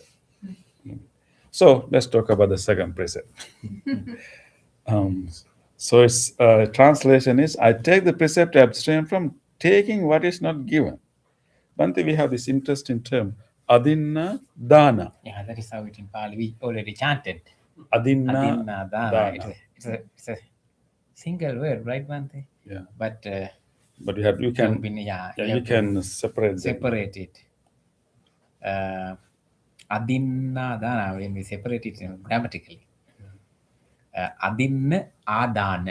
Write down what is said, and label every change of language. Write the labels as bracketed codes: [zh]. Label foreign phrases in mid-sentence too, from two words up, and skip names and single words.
[en] So let's talk about the second precept. So its translation is, I take the precept to abstain from taking what is not given. Bhante, we have this interesting term, [pi] adinna dana. [en] Yeah, that is how it in Pali. We already chanted. Adinna Adinna dana. dana. It's a single word, right, Bhante? Yeah. But But you can you can separate them. separate it. [pi] Adinna dana, [en] when we separate it grammatically. [pi] Adinna adana.